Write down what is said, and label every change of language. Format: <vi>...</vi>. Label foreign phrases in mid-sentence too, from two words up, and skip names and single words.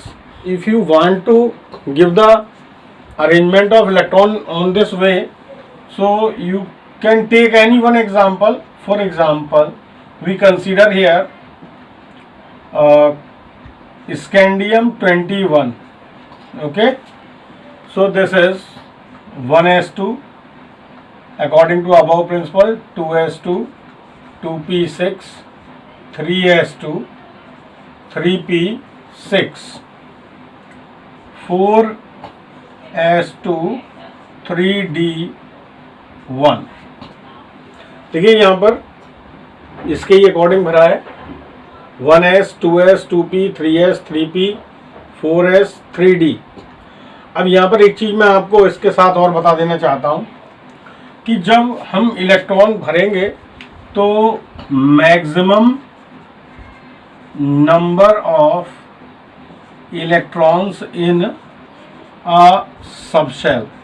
<en>If you want to give the arrangement of electron on this way, so you can take any one example. For example, we consider here scandium 21. Okay, so this is 1s2 according to above principle, 2s2, 2p6, 3s2, 3p6, 4s2, 3d1।</en> <hi>देखिए यहाँ पर इसके ही अकॉर्डिंग भरा है 1s, 2s, 2p, 3s, 3p, 4s, 3d। अब यहाँ पर एक चीज़ मैं आपको इसके साथ और बता देना चाहता हूँ कि जब हम इलेक्ट्रॉन भरेंगे तो</hi> <en>maximum number of electrons in a subshell.</en>